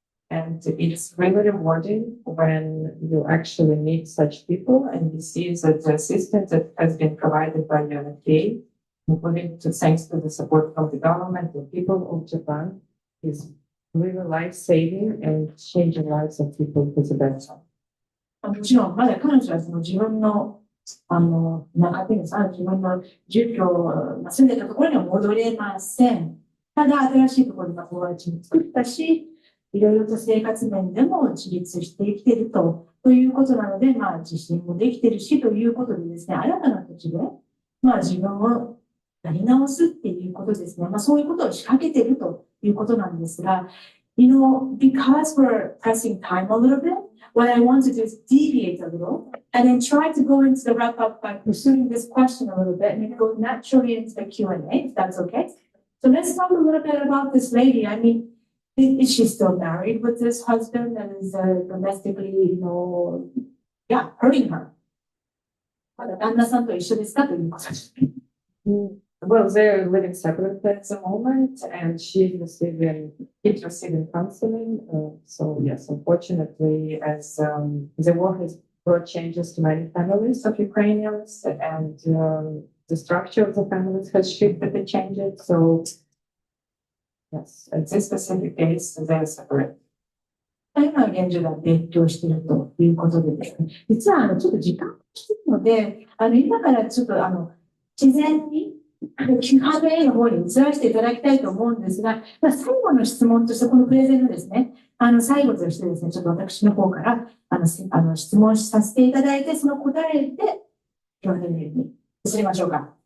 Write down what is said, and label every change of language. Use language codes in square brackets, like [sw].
[en] And it's really rewarding when you actually meet such people and you see that the assistance that has been provided by UNFPA, including thanks to the support from the government and people of Japan, is really life-saving and changing lives of people for the better. [ja] もちろん、まだ彼女はその自分の自分の住居、住んでたところには戻れません。ただ、新しいところに友達も作ったし、いろいろと生活面でも自立して生きているということなので、自信もできているしということでですね、新たな土地で、自分をやり直すっていうことですね。そういうことを仕掛けているということなんですが、 [en] because we're pressing time a little bit, what I want to do is deviate a little and then try to go into the wrap up by pursuing this question a little bit and then go naturally into the Q&A, if that's okay. So let's talk a little bit about this lady. Is she still married with this husband that is domestically, hurting her? [ja] まだ旦那さんと一緒ですかということです。 [en] Well, they're living separately at the moment, and keeps receiving counseling. So yes, unfortunately, as the war has brought changes to many families of Ukrainians, and the structure of the families has shifted and changed. So yes, at this specific case, they're separate. [ja] 今の現状が影響しているということでですね、実はちょっと時間が来ているので、今からちょっと自然にQ&A の方に移らせていただきたいと思うんですが、最後の質問として、このプレゼンのですね、最後としてですね、ちょっと私の方から質問させていただいて、その答えで Q&A に移りましょうか。